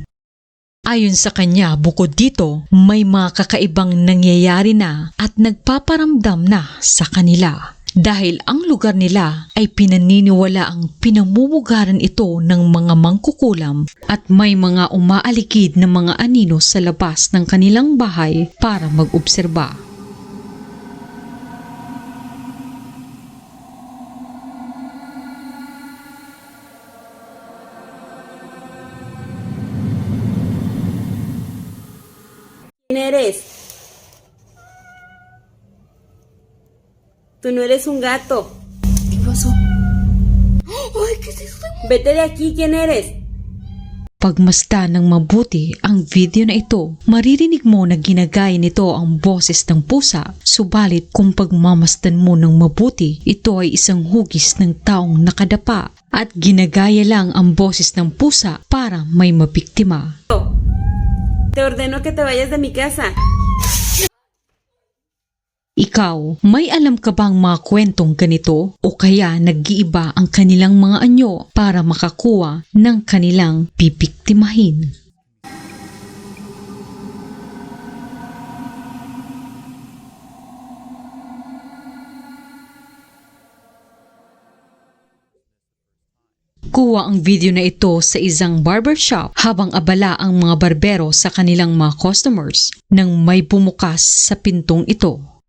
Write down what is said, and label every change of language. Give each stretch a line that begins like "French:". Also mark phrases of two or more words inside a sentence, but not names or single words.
Filipino: Ayon sa kanya, bukod dito, may mga kakaibang nangyayari na at nagpaparamdam na sa kanila. Dahil ang lugar nila ay pinaniniwala ang pinamumugaran ito ng mga mangkukulam at may mga umaalikid na mga anino sa labas ng kanilang bahay para mag-obserba.
Spanish: ¿Quién eres? Tú no eres un gato. ¿Qué pasó? Ay, ¿qué es eso? Vete de aquí, ¿quién eres?
Filipino: Pagmasdan ng mabuti ang video na ito, maririnig mo na ginagaya nito ang boses ng pusa. Subalit kung pagmamasdan mo ng mabuti, ito ay isang hugis ng taong nakadapa at ginagaya lang ang boses ng pusa para may mabiktima.
Spanish: Te ordeno que te vayas de mi casa.
Filipino: Ikaw, may alam ka bang mga kwentong ganito o kaya nag-iiba ang kanilang mga anyo para makakuha ng kanilang pipiktimahin? Kuha ang video na ito sa isang barbershop habang abala ang mga barbero sa kanilang mga customers nang may bumukas sa pintong ito.